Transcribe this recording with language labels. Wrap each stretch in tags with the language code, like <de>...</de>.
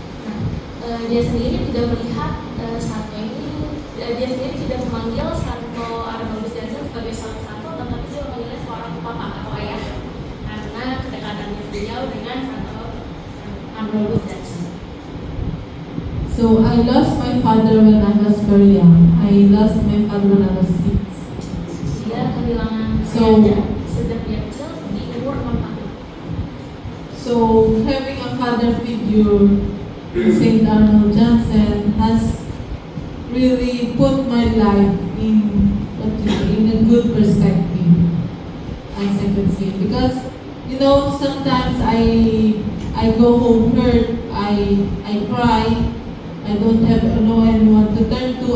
<id>Nah, dia sendiri tidak melihat Santo ini, dia sendiri tidak memanggil Santo Arnoldus Jansen sebagai seorang santo, tetapi dia memanggilnya seorang papa atau ayah karena kedekatannya beliau dengan Santo Arnoldus Jansen.</id> <en>So I lost my father when I was very young. I lost my father when I was 6.</en> <id>Dia kehilangan</id> <en>So</en> <id>sejak dia kecil di umur 6 tahun.</id> <en>So having a father figure, St. Arnold Jansen, has really put my life in a good perspective, as I can see. Because sometimes I go home hurt, I cry, I don't have anyone to turn to.</en>